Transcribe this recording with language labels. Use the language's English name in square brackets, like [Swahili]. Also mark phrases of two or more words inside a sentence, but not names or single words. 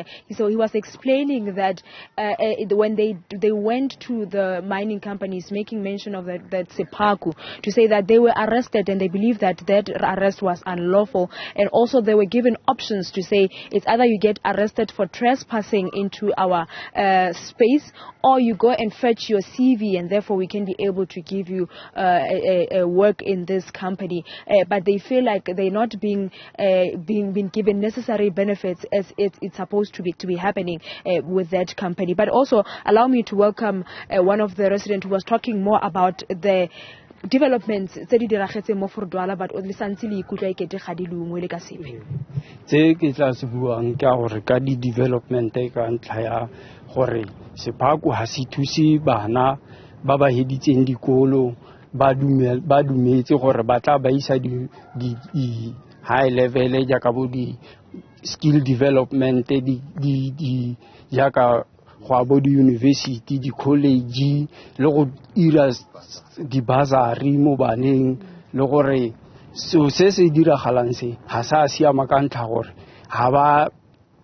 [English] So he was explaining that when they went to the mining companies, making mention of that Seboko, to say that they were arrested and they believe that arrest was unlawful, and also they were given options to say it's either you get arrested for trespassing into our space, or you go and fetch your CV and therefore we can be able to give you a work in this company. But they feel like they're not being given necessary benefits as it's supposed to be happening with that company. But also allow me to welcome one of the residents who was talking more about the developments [Tswana] tse di diragetse mo Verdwaal, [English] but [Tswana] o le santse le ikutla ekete ga di lungwe le ka sepe tse ke tla se buang ke gore ka di development ka ntlha ya gore Seboko ha se thusi bana ba ba heditseng dikolo ba dumetse gore ba tla ba isa di [English] high level [Tswana] ja ka bo di [English] skill development [Tswana] di ja ka go abo di university di college le go ira di bazari mo baneng le gore se diragalang se ha sa siama ka ntlha gore ha ba